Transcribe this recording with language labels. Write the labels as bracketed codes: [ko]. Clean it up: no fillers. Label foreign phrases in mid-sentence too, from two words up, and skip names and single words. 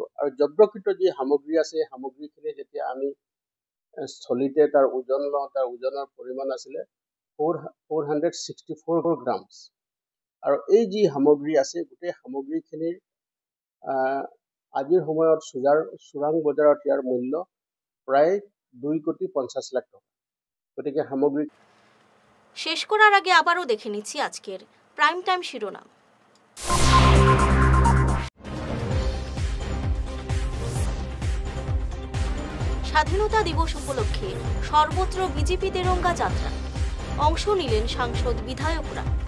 [as] আৰু জব্দকৃত যি সামগ্ৰী আছে, এই সামগ্ৰীখিনি যেতিয়া আমি স্থলীতে তাৰ ওজন লওঁ, তাৰ ওজনৰ পৰিমাণ আছিলে 464 গ্ৰামছ। আৰু এই যি সামগ্ৰী আছে, গোটেই সামগ্ৰীখিনিৰ আজিৰ সময়ত চোৰাং বজাৰত ইয়াৰ মূল্য প্ৰায় 2,50,00,000 টাকা। গতিকে সামগ্ৰিক [bn] শেষ করার আগে আবারও দেখে নিচ্ছি আজকের প্রাইম টাইম শিরোনাম। স্বাধীনতা দিবস উপলক্ষে সর্বত্র বিজেপি তেরঙ্গা যাত্রা, অংশ নিলেন সাংসদ বিধায়করা।